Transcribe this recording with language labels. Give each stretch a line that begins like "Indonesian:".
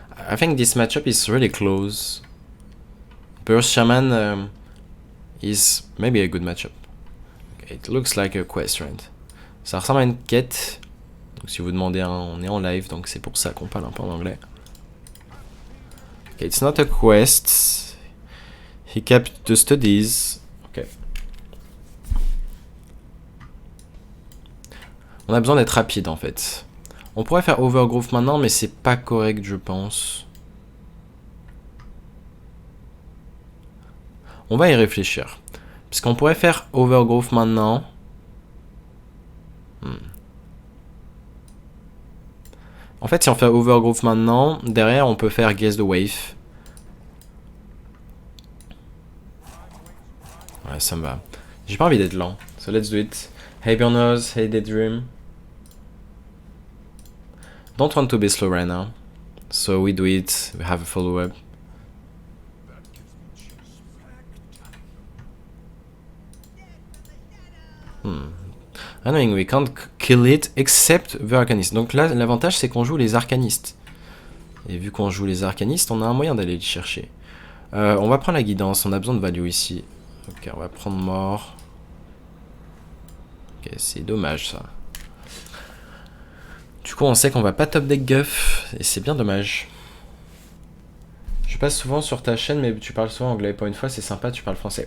English: I think this matchup is really close. Burst Shaman is maybe a good matchup. Okay, it looks like a quest, right?
French: Ça ressemble à une quête. Donc si vous demandez, on est en live, donc c'est pour ça qu'on parle un peu en anglais.
English: Okay, it's not a quest. He kept the studies. Ok.
French: On a besoin d'être rapide en fait. On pourrait faire Overgrowth maintenant, mais c'est pas correct, je pense. On va y réfléchir. Parce qu'on pourrait faire Overgrowth maintenant. En fait, si on fait Overgrowth maintenant, derrière, on peut faire Guess the Wave. Ouais, ça me va. J'ai pas envie d'être lent.
English: So let's do it. Hey Burners, hey Daydream. Don't want to be slow right now. So we do it. We have a follow-up. Annoying, we can't kill it except the Arcanist.
French: Donc là, l'avantage c'est qu'on joue les Arcanistes. Et vu qu'on joue les Arcanistes, on a un moyen d'aller les chercher. On va prendre la guidance, on a besoin de value ici. Ok, on va prendre mort. Ok, c'est dommage ça. Du coup, on sait qu'on va pas top deck Guff, et c'est bien dommage. Je passe souvent sur ta chaîne, mais tu parles souvent anglais. Pour une fois, c'est sympa, tu parles français.